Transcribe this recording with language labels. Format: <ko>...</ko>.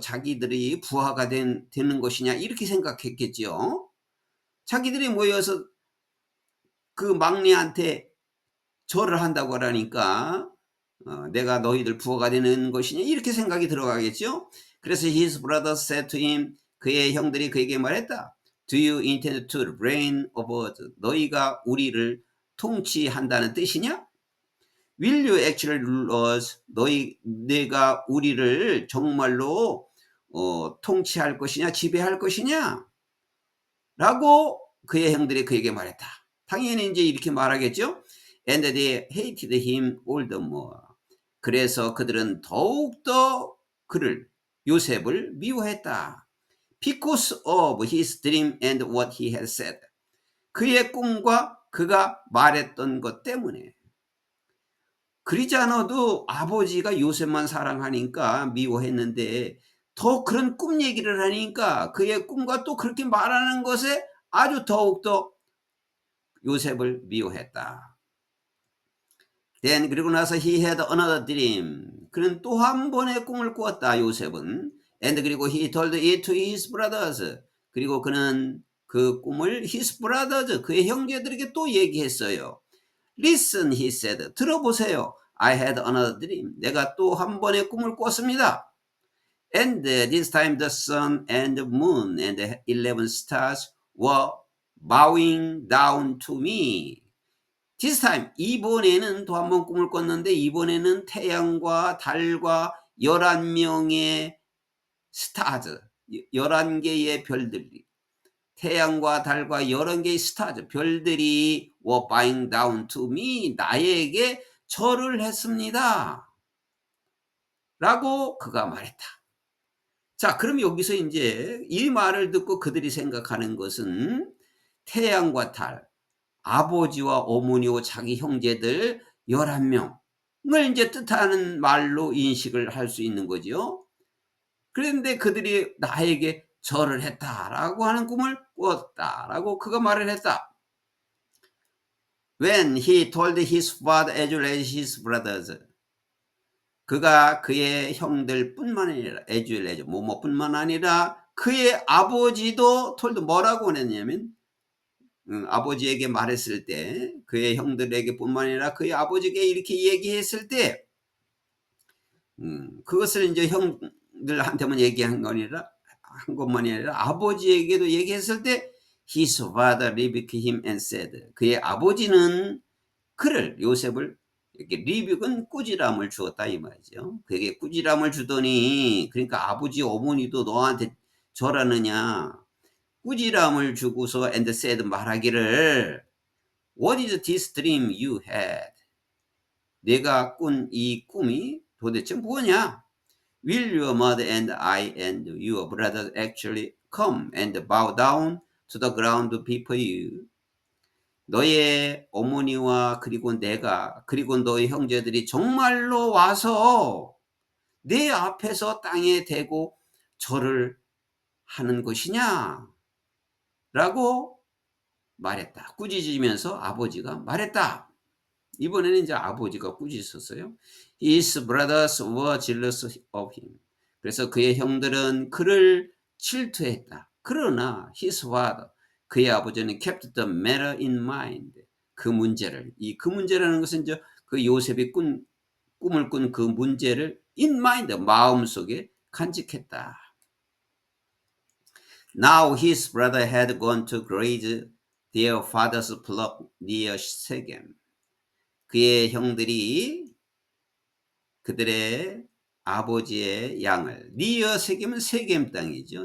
<ko>자기들이 부하가 되는 것이냐 이렇게 생각했겠죠. 자기들이 모여서 그 막내한테 절을 한다고 하니까 내가 너희들 부하가 되는 것이냐 이렇게 생각이 들어가겠죠.</ko> <en>그래서 his brothers said to him</en> <ko>그의 형들이 그에게 말했다.</ko> <en>Do you intend to reign over us?</en> <ko>너희가 우리를 통치한다는 뜻이냐?</ko> <en>Will you actually rule us?</en> <ko>내가 우리를 정말로 통치할 것이냐 지배할 것이냐? 라고 그의 형들이 그에게 말했다. 당연히 이제 이렇게 말하겠죠.</ko> <en>And they hated him all the more.</en> <ko>그래서 그들은 더욱더 요셉을 미워했다.</ko> <en>Because of his dream and what he had said.</en> <ko>그의 꿈과 그가 말했던 것 때문에. 그러지 않아도 아버지가 요셉만 사랑하니까 미워했는데 더 그런 꿈 얘기를 하니까 그의 꿈과 또 그렇게 말하는 것에 아주 더욱더 요셉을 미워했다.</ko> <en>Then</en> <ko>그리고 나서</ko> <en>he had another dream.</en> <ko>그는 또 한 번의 꿈을 꾸었다. 요셉은.</ko> <en>And 그리고 he told it to his brothers.</en> <ko>그리고 그는 그 꿈을</ko> <en>his brothers</en> <ko>그의 형제들에게 또 얘기했어요.</ko> <en>Listen, he said.</en> <ko>들어보세요.</ko> <en>I had another dream.</en> <ko>내가 또 한 번의 꿈을 꿨습니다.</ko> <en>And this time the sun and the moon and the 11 stars were bowing down to me. This time</en> <ko>이번에는 또 한 번 꿈을 꿨는데 이번에는 태양과 달과 11명의 스타즈 11개의 별들이 태양과 달과 11개의 스타즈 별들이</ko> <en>were bowing down to me</en> <ko>나에게 절을 했습니다. 라고 그가 말했다. 자, 그럼 여기서 이제 이 말을 듣고 그들이 생각하는 것은 태양과 달 아버지와 어머니와 자기 형제들 11명을 이제 뜻하는 말로 인식을 할 수 있는 거죠. 그런데 그들이 나에게 절을 했다라고 하는 꿈을 꾸었다라고 그가 말을 했다.</ko> <en>When he told his father as well as his brothers.</en> <ko>그가 그의 형들뿐만 아니라</ko> <en>as well as</en> <ko>뭐뭐뿐만 아니라 그의 아버지도 told 뭐라고 했냐면 아버지에게 말했을 때 그의 형들에게 뿐만 아니라 그의 아버지에게 이렇게 얘기했을 때 그것을 이제 형들한테만 얘기한 것만이 아니라 아버지에게도 얘기했을 때</ko> <en>his father rebuked him and said</en> <ko>그의 아버지는 요셉을 이렇게 리뷰는 꾸지람을 주었다 이 말이죠. 그에게 꾸지람을 주더니 그러니까 아버지 어머니도 너한테 절하느냐 꾸지람을 주고서</ko> <en>and said</en> <ko>말하기를</ko> <en>What is this dream you had?</en> <ko>내가 꾼 이 꿈이 도대체 뭐냐?</ko> <en>Will your mother and I and your brothers actually come and bow down to the ground before you?</en> <ko>너의 어머니와 그리고 내가 그리고 너의 형제들이 정말로 와서 내 앞에서 땅에 대고 절을 하는 것이냐? 라고 말했다. 꾸짖으면서 아버지가 말했다. 이번에는 이제 아버지가 꾸짖었어요.</ko> <en>His brothers were jealous of him.</en> <ko>그래서 그의 형들은 그를 질투했다.</ko> <en>그러나 his father,</en> <ko>그의 아버지는</ko> <en>kept the matter in mind.</en> <ko>그 문제를, 그 문제라는 것은 이제 그 요셉이 꿈을 꾼 그 문제를</ko> <en>in mind,</en> <ko>마음속에 간직했다.</ko> <en>Now his brother had gone to graze their father's flock near Shechem.</en> <ko>그의 형들이 그들의 아버지의 양을 니어 세겜은 세겜 땅이죠.</ko>